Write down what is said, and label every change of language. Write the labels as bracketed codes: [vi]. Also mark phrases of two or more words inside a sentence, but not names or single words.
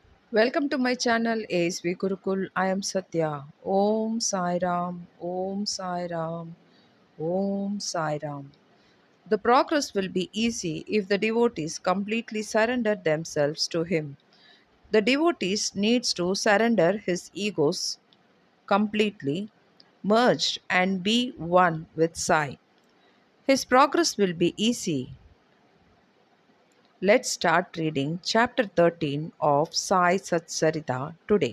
[en] Welcome to my channel ASV Gurukul. I am Satya. [sa] Om Sai Ram, Om Sai Ram, Om Sai Ram. [en] The progress will be easy if the devotees completely surrender themselves to Him. The devotees needs to surrender his egos completely, merged and be one with Sai. His progress will be easy. Let's start reading chapter 13 of Sai Satcharitra today.